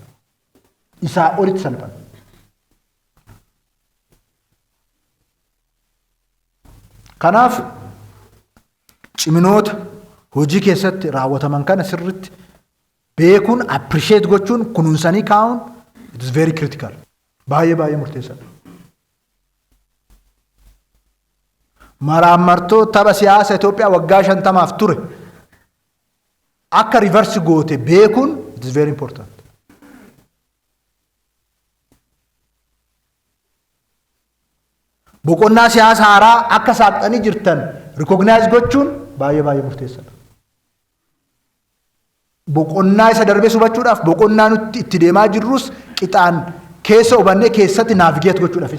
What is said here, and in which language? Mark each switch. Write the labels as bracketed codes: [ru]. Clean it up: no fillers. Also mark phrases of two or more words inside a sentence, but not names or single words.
[om] Isaa olitti salphanna. Kanaaf ciminoota hojii keessatti raawwataman kana sirriitti beekuun appreciate gochuun kunuunsanii kaa'uun [en] it is very critical. [om] Baay'ee murteessaadha. Maraammartoo tapha siyaasa Itoophiyaa waggaa 50 ture akka reverse goote beekuun [en] it is very important. [om] Boqonnaa siyaasa haaraa akka saaqxanii jirtan recognize gochuun baay'ee murteessaadha. Boqonnaa isa darbee hubachuudhaaf boqonnaa nuti itti deemaa jirrus qixaan keessa hubannee keessatti navigate gochuudhaafis.